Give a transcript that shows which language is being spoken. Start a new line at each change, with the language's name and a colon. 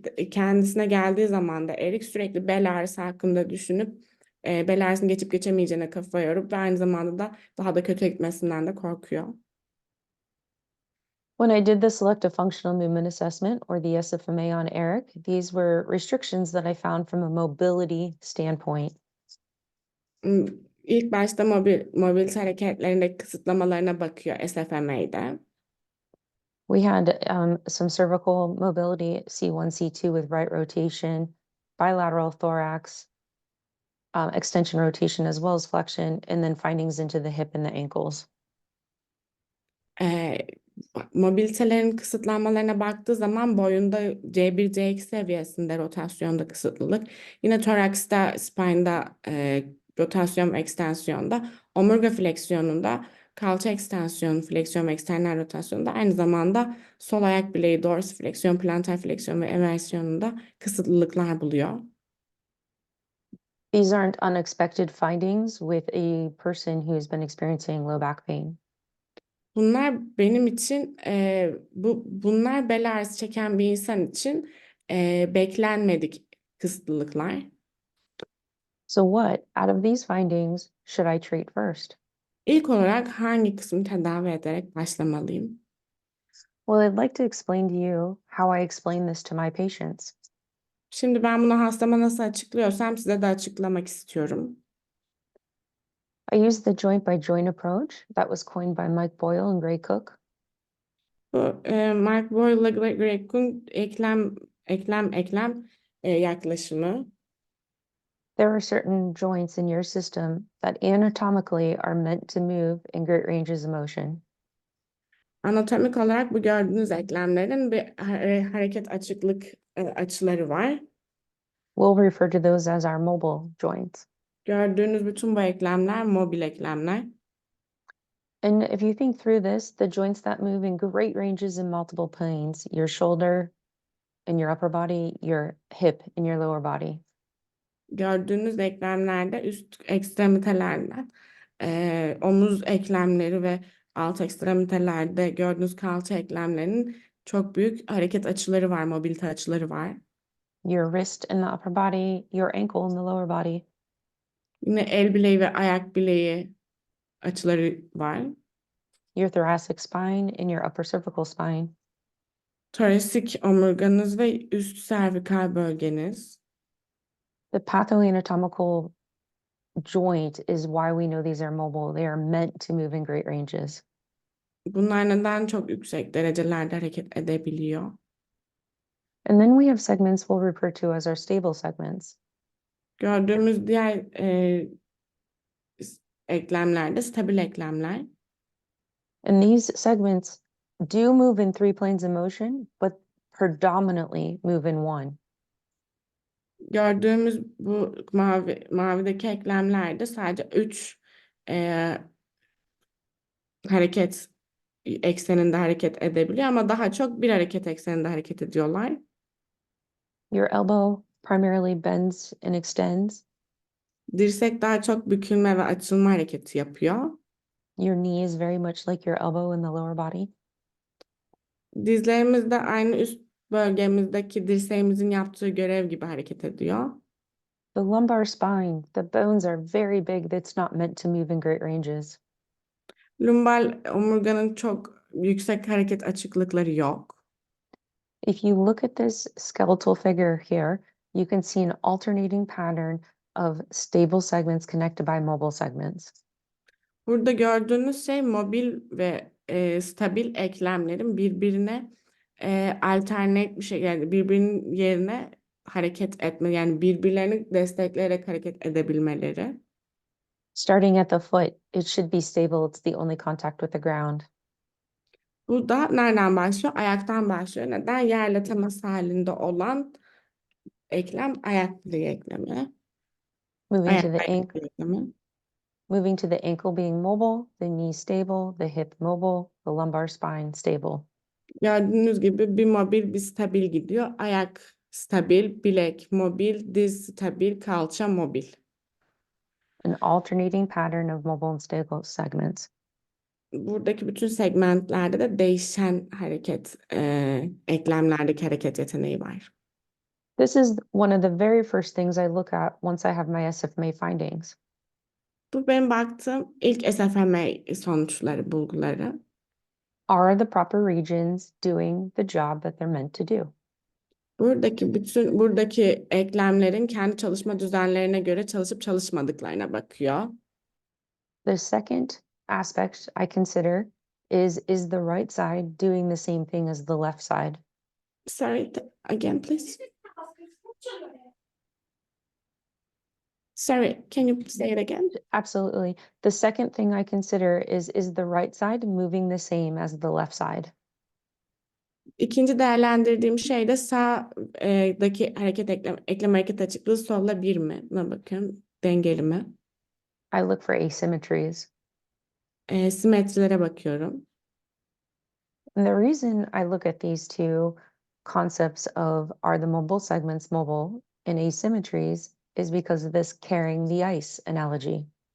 Turkish: Kendisine geldiği zaman da Eric sürekli bel ağrısı hakkında düşünüp bel ağrısını geçip geçemeyeceğine kafa yorup ve aynı zamanda da daha da kötü gitmesinden de korkuyor.
English: When I did the selective functional movement assessment, or the SFMA, on Eric, these were restrictions that I found from a mobility standpoint.
Turkish: İlk başta mobilite hareketlerindeki kısıtlamalarına bakıyor SFMA'de.
English: We had some cervical mobility, C1, C2 with right rotation, bilateral thorax, extension rotation, as well as flexion, and then findings into the hip and the ankles.
Turkish: Mobilitelerin kısıtlanmalarına baktığı zaman boyunda C1, C2 seviyesinde rotasyonda kısıtlılık. Yine toraksta, spine'da rotasyon ve ekstansiyonda, omurga fleksiyonunda, kalça ekstansiyon, fleksiyon ve eksternal rotasyonda, aynı zamanda sol ayak bileği, dorsifleksiyon, plantar fleksiyon ve eversiyonunda kısıtlılıklar buluyor.
English: These aren't unexpected findings with a person who's been experiencing low back pain.
Turkish: Bunlar benim için, bunlar bel ağrısı çeken bir insan için beklenmedik kısıtlılıklar.
English: So what, out of these findings, should I treat first?
Turkish: İlk olarak hangi kısmı tedavi ederek başlamalıyım?
English: Well, I'd like to explain to you how I explain this to my patients.
Turkish: Şimdi ben bunu hastama nasıl açıklıyorsam size de açıklamak istiyorum.
English: I use the joint by joint approach that was coined by Mike Boyle and Gray Cook.
Turkish: Bu Mark Boyle ile Greg Cook eklem yaklaşımı.
English: There are certain joints in your system that anatomically are meant to move in great ranges of motion.
Turkish: Anatomik olarak bu gördüğünüz eklemlerin bir hareket açıklık açıları var.
English: We'll refer to those as our mobile joints.
Turkish: Gördüğünüz bütün bu eklemler mobil eklemler.
English: And if you think through this, the joints that move in great ranges in multiple planes, your shoulder in your upper body, your hip in your lower body.
Turkish: Gördüğünüz eklemlerde üst ekstremitelerden omuz eklemleri ve alt ekstremitelerde gördüğünüz kalça eklemlerinin çok büyük hareket açıları var, mobilite açıları var.
English: Your wrist in the upper body, your ankle in the lower body.
Turkish: Yine el bileği ve ayak bileği açıları var.
English: Your thoracic spine and your upper cervical spine.
Turkish: Torasik omurganız ve üst servikal bölgeniz.
English: The pathoanatomical joint is why we know these are mobile. They are meant to move in great ranges.
Turkish: Bunlar neden çok yüksek derecelerde hareket edebiliyor?
English: And then we have segments we'll refer to as our stable segments.
Turkish: Gördüğümüz diğer eklemlerde stabil eklemler.
English: And these segments do move in 3 planes of motion, but predominantly move in one.
Turkish: Gördüğümüz bu mavideki eklemlerde sadece 3 hareket ekseninde hareket edebiliyor ama daha çok bir hareket ekseninde hareket ediyorlar.
English: Your elbow primarily bends and extends.
Turkish: Dirsek daha çok bükülme ve açılma hareketi yapıyor.
English: Your knee is very much like your elbow in the lower body.
Turkish: Dizlerimiz de aynı üst bölgemizdeki dirseğimizin yaptığı görev gibi hareket ediyor.
English: The lumbar spine, the bones are very big. That's not meant to move in great ranges.
Turkish: Lumbar omurganın çok yüksek hareket açıklıkları yok.
English: If you look at this skeletal figure here, you can see an alternating pattern of stable segments connected by mobile segments.
Turkish: Burada gördüğünüz şey mobil ve stabil eklemlerin birbirine alternate bir şey, yani birbirinin yerine hareket etme, yani birbirlerini destekleyerek hareket edebilmeleri.
English: Starting at the foot, it should be stable. It's the only contact with the ground.
Turkish: Bu da nereden başlıyor? Ayaktan başlıyor. Neden? Yerle temas halinde olan eklem ayak bileği eklemi.
English: Moving to
Turkish: Ayak
English: the
Turkish: ayak
English: ankle,
Turkish: bileği eklemi.
English: moving to the ankle being mobile, the knee stable, the hip mobile, the lumbar spine stable.
Turkish: Gördüğünüz gibi bir mobil, bir stabil gidiyor. Ayak stabil, bilek mobil, diz stabil, kalça mobil.
English: An alternating pattern of mobile and stable segments.
Turkish: Buradaki bütün segmentlerde de değişen hareket, eklemlerdeki hareket yeteneği var.
English: This is one of the very first things I look at once I have my SFMA findings.
Turkish: Bu benim baktığım ilk SFMA sonuçları, bulguları.
English: Are the proper regions doing the job that they're meant to do?
Turkish: Buradaki eklemlerin kendi çalışma düzenlerine göre çalışıp çalışmadıklarına bakıyor.
English: The second aspect I consider is the right side doing the same thing as the left side? Sorry, again, please. Sorry, can you say it again? Absolutely. The second thing I consider is the right side moving the same as the left side?
Turkish: İkinci değerlendirdiğim şey de sağdaki eklem hareket açıklığı solla bir mi? Buna bakıyorum. Dengeli mi?
English: I look for asymmetries.
Turkish: Simetrilere bakıyorum.
English: And the reason I look at these two concepts of are the mobile segments mobile and asymmetries is because of this carrying the ice analogy.